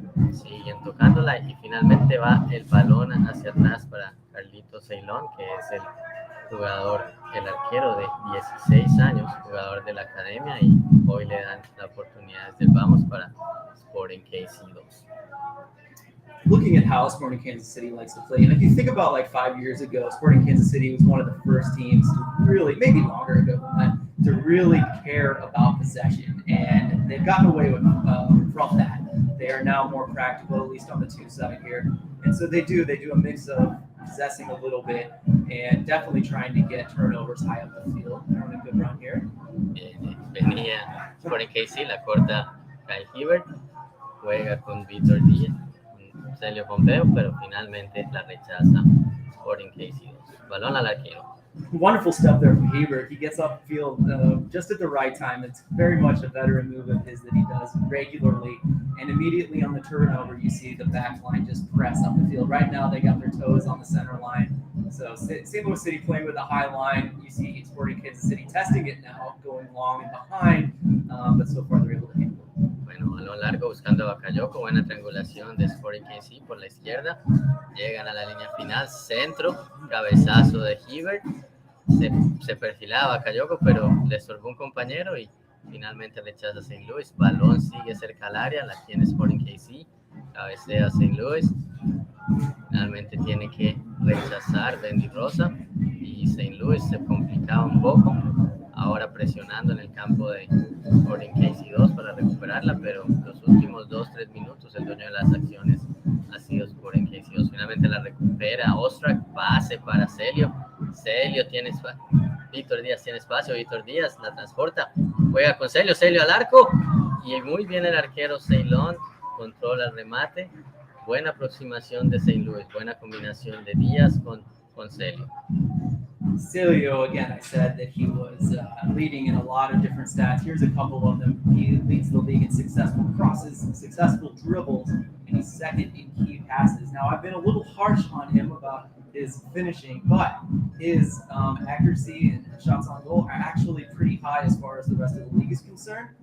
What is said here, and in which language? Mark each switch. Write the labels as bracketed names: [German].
[Spanish] Siguen tocándola y finalmente va el balón hacia atrás para Carlito Ceylon, que es el arquero de 16 años, jugador de la academia, y hoy le dan la oportunidad desde el vamos para Sporting KC2. [English] Looking at how Sporting Kansas City likes to play, and if you think about like 5 years ago, Sporting Kansas City was one of the first teams to really, maybe longer ago than that, to really care about possession, and they've gotten away with from that. They are now more practical, at least on the 2 side here, and so they do a mix of possessing a little bit and definitely trying to get turnovers high up the field. They're on a good run here. [Spanish] Venía Sporting KC, la corta Kyle Hibbert, juega con Víctor Díaz, Celio Pompeo, pero finalmente la rechaza Sporting KC2. Balón al arquero. [English] Wonderful step there from Hebert. He gets upfield just at the right time. It's very much a veteran move of his that he does regularly. And immediately on the turnover, you see the back line just press up the field. Right now, they got their toes on the center line. So St. Louis City playing with a high line. You see Sporting Kansas City testing it now, going long and behind. But so far, they're able to handle it. [Spanish] Bueno, balón largo buscando a Bakayoko. Buena triangulación de Sporting KC por la izquierda. Llegan a la línea final. Centro. Cabezazo de Hibbert. Se perfilaba Bakayoko, pero le estorbó un compañero y finalmente rechaza a St. Louis. Balón sigue cerca al área. La tiene Sporting KC. Cabecea a St. Louis. Finalmente tiene que rechazar Bendy Rosa. Y St. Louis se complicaba un poco. Ahora presionando en el campo de Sporting KC2 para recuperarla, pero los últimos 2-3 minutos el dueño de las acciones ha sido Sporting KC2. Finalmente la recupera Ostrak, pase para Celio. Celio tiene espacio. Víctor Díaz tiene espacio. Víctor Díaz la transporta. Juega con Celio. Celio al arco. Y muy bien el arquero Ceylon controla el remate. Buena aproximación de St. Louis, buena combinación de Díaz con Celio. [English] Celio, again, I said that he was leading in a lot of different stats. Here's a couple of them. He leads the league in successful crosses, successful dribbles, and he's second in key passes. Now, I've been a little harsh on him about his finishing, but his accuracy and shots on goal are actually pretty high as far as the rest of the league is concerned.